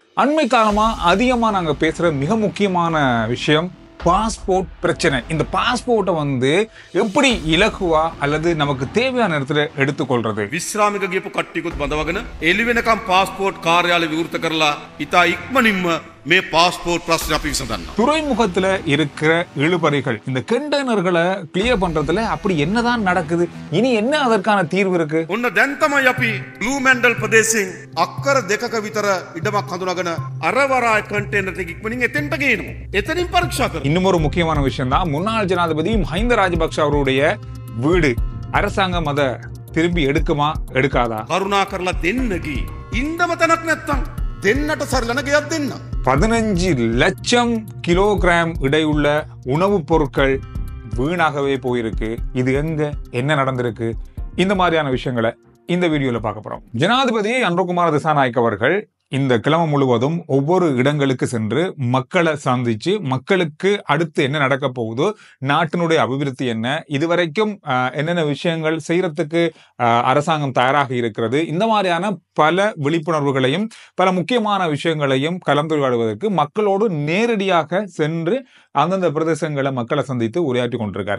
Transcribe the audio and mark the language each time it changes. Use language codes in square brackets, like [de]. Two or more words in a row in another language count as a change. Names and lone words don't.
[ta] அண்மை காலமா அதிகமா நாங்க பேசுற மிக முக்கியமான விஷயம் பாஸ்போர்ட் பிரச்சனை. இந்த பாஸ்போர்ட்டை வந்து எப்படி இலகுவா அல்லது நமக்கு தேவையான இடத்துல எடுத்துக்கொள்றது. [si] විශ්‍රාමික ගියපු කට්ටියකුත් බඳවගෙන එළි වෙනකම් පාස්පෝර්ට් කාර්යාලය විවෘත කරලා ඉතා ඉක්මනින්ම මේ පාස්පෝර්ට් ප්‍රශ්නේ අපි විසඳනවා. [ta] துறைமுகத்துல இருக்கிற இழுபறிகள், இந்த கண்டெய்னர்களை கிளியர் பண்றதுல அப்படி என்னதான் நடக்குது, இனி என்ன அதற்கான தீர்வு இருக்கு? [si] ඔන්න දැන් තමයි අපි බ්ලූ මැන්ඩල් ප්‍රදේශයෙන් අක්කර දෙකක විතර ඉඩමක් හඳුනාගෙන අරවරා කන්ටේනර් එක ඉක්මනින් එතෙන්ට ගේනවා. එතනින් පරීක්ෂා කරනවා. [ta] இன்னும் ஒரு முக்கியமான விஷயம் தான், முன்னாள் ஜனாதிபதி மஹிந்த ராஜபக்ஷ அவருடைய வீடு அரசாங்கம் அதை திரும்பி எடுக்குமா எடுக்காதா? [si] කරුණා කරලා දෙන්න ගී. ඉන්නම තැනක් නැත්තම් දෙන්නට සරිලන ගයක් දෙන්න. [ta] 15 லட்சம் கிலோகிராம் இடையுள்ள உணவுப் பொருட்கள் வீணாகவே போயிருக்கு. இது எங்க என்ன நடந்திருக்கு? இந்த மாதிரியான விஷயங்களை இந்த வீடியோல பார்க்க போறோம். ஜனாதிபதி அனுரகுமார திசாநாயக்க அவர்கள் இந்த கிழமை முழுவதும் ஒவ்வொரு இடங்களுக்கு சென்று மக்களை சந்திச்சு மக்களுக்கு அடுத்து என்ன நடக்க போகுதோ, நாட்டினுடைய அபிவிருத்தி என்ன, இதுவரைக்கும் என்னென்ன விஷயங்கள் செய்யறதுக்கு அரசாங்கம் தயாராக இருக்கிறது, இந்த மாதிரியான பல விழிப்புணர்வுகளையும் பல முக்கியமான விஷயங்களையும் கலந்துரையாடுவதற்கு மக்களோடு நேரடியாக சென்று அந்தந்த பிரதேசங்களை மக்களை சந்தித்து உரையாற்றி கொண்டிருக்கார்.